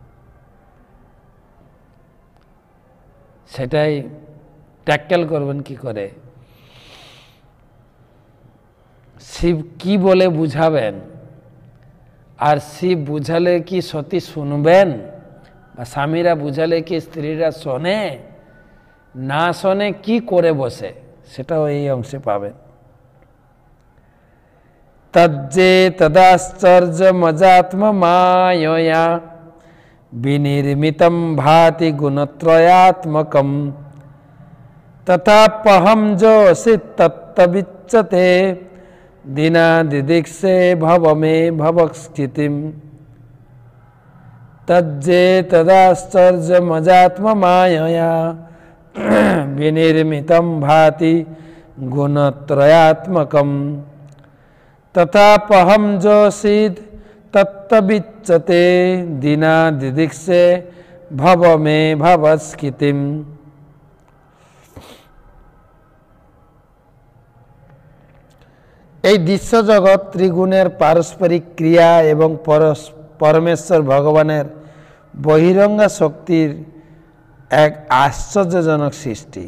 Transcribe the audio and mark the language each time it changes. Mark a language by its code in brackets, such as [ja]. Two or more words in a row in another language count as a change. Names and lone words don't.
[bn] সেটাই ট্যাকেল করবেন কি করে, শিব কি বলে বুঝাবেন আর শিব বুঝালে কি সতী শুনবেন, বা স্বামীরা বুঝালে কি স্ত্রীরা শোনে, না শোনে কি করে বসে, সেটাও এই অংশে পাবেন। [sa] তজ্জে তদাশ্চর্যমজাত্ম মায়য়া বিনির্মিতম ভাতি গুণত্রয়াত্মকম তথাপহম যোষি তত্তবিচ্যতে দিনাদিদিক্ষে ভব মে ভবস্থিতিম। তজ্জে তদাশ্চর্যমজাত্ম মায়য়া বিনির্মিতম ভাতি গুণত্রয়াত্মকম তথাপহম যোষিদ তত্তবিচ্যতে দিনাদিদিক্ষে ভব মে ভবস্থিতিম। [bn] এই দৃশ্যজগৎ ত্রিগুণের পারস্পরিক ক্রিয়া এবং পরমেশ্বর ভগবানের বহিরঙ্গা শক্তির এক আশ্চর্যজনক সৃষ্টি।